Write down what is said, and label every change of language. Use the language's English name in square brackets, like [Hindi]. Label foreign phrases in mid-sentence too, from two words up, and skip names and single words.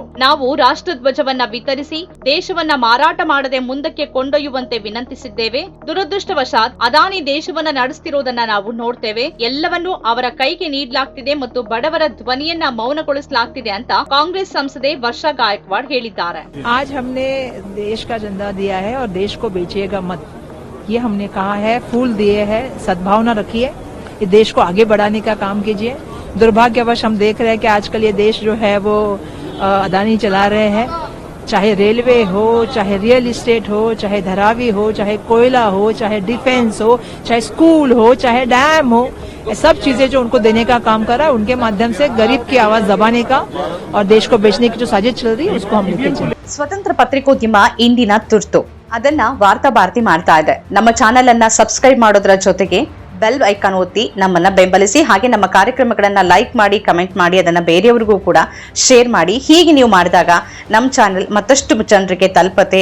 [Kannada] ನಾವು ರಾಷ್ಟ್ರಧ್ವಜವನ್ನ ವಿತರಿಸಿ ದೇಶವನ್ನ ಮಾರಾಟ ಮಾಡದೆ ಮುಂದಕ್ಕೆ ಕೊಂಡೊಯ್ಯುವಂತೆ ವಿನಂತಿಸಿದ್ದೇವೆ. ದುರದೃಷ್ಟವಶಾತ್ ಅದಾನಿ ದೇಶವನ್ನ ನಡೆಸುತ್ತಿರುವುದನ್ನ ನಾವು ನೋಡ್ತೇವೆ. ಎಲ್ಲವನ್ನೂ ಅವರ ಕೈಗೆ ನೀಡಲಾಗ್ತಿದೆ ಮತ್ತು ಬಡವರ ಧ್ವನಿಯನ್ನ ಮೌನಗೊಳಿಸಲಾಗ್ತಿದೆ ಅಂತ ಕಾಂಗ್ರೆಸ್ ಸಂಸದೆ ವರ್ಷಾ ಗಾಯಕ್ವಾಡ್ ಹೇಳಿದ್ದಾರೆ. [Hindi] आज हमने देश का झंडा दिया है और देश को बेचिएगा मत, ये हमने कहा है. फूल दिए हैं, सद्भावना रखिए, ये देश को आगे बढ़ाने का काम कीजिए. दुर्भाग्यवश हम देख रहे हैं कि आजकल ये देश जो है वो अदानी चला रहे हैं. चाहे रेलवे हो, चाहे [English] real estate [Hindi] हो, चाहे धरावी हो, चाहे कोयला हो, चाहे डिफेंस हो, चाहे स्कूल हो, चाहे डैम हो, ये सब चीजें जो उनको देने का काम कर रहा है, उनके माध्यम से गरीब की आवाज दबाने का और देश को बेचने की जो साजिश चल रही है उसको हम लेके चले. [Kannada] ಸ್ವತಂತ್ರ ಪತ್ರಿಕೋದ್ಯಮ ಇಂದಿನ ತುರ್ತು. ಅದನ್ನ ವಾರ್ತಾ ಭಾರತಿ ಮಾಡ್ತಾ ಇದೆ. ನಮ್ಮ ಚಾನೆಲ್ ಅನ್ನ ಸಬ್ಸ್ಕ್ರೈಬ್ ಮಾಡೋದ್ರ ಜೊತೆಗೆ [English] bell icon [Kannada] ಒತ್ತಿ ನಮ್ಮನ್ನ ಬೆಂಬಲಿಸಿ. ಹಾಗೆ ನಮ್ಮ ಕಾರ್ಯಕ್ರಮಗಳನ್ನ ಲೈಕ್ ಮಾಡಿ, ಕಮೆಂಟ್ ಮಾಡಿ, ಅದನ್ನ ಬೇರೆಯವರಿಗೂ ಕೂಡ ಶೇರ್ ಮಾಡಿ. ಹೀಗೆ ನೀವು ಮಾಡಿದಾಗ ನಮ್ಮ ಚಾನೆಲ್ ಮತ್ತಷ್ಟು ಜನರಿಗೆ ತಲುಪತ್ತೆ.